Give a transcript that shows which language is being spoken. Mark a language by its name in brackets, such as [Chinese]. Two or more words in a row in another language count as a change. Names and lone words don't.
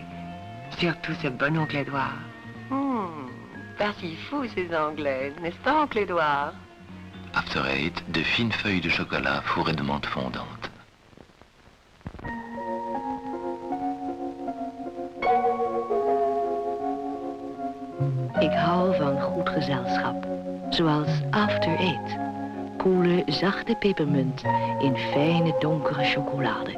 [French] Surtout ce bon oncle Édouard. Pas si fou ces Anglais, n'est-ce pas, oncle Édouard? After 8, de fines feuilles de chocolat fourrées de menthe fondante. [Dutch] Ik hou van goed gezelschap, zoals After 8. Koele, zachte pepermunt in fijne, donkere chocolade.